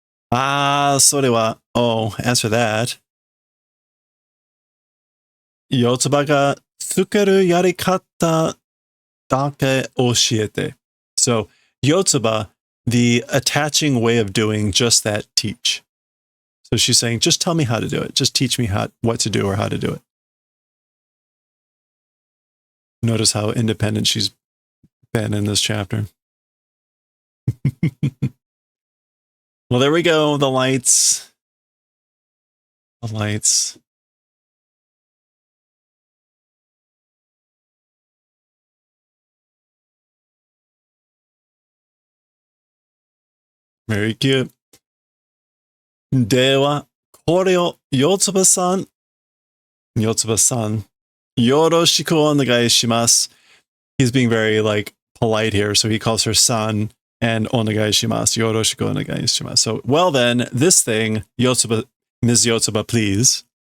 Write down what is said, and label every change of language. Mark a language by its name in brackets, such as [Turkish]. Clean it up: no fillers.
[Japanese] それは, [English] oh, as for that, [Japanese] 四つ葉がつけるやり方だけ教えて. [English] So, Yotsuba, the attaching way of doing just that, teach. So she's saying, just tell me how to do it. Just teach me what to do or how to do it. Notice how independent she's been in this chapter. Well, there we go. The lights. The lights. Very cute. [Japanese] では、これをYotsuba-san、よろしくお願いします. [English] He's being very like polite here, so he calls her san and onegai shimasu. [Japanese] Yoroshiku onegai shimasu. [English] So, well then, this thing, Yotsuba, Ms. Yotsuba, please.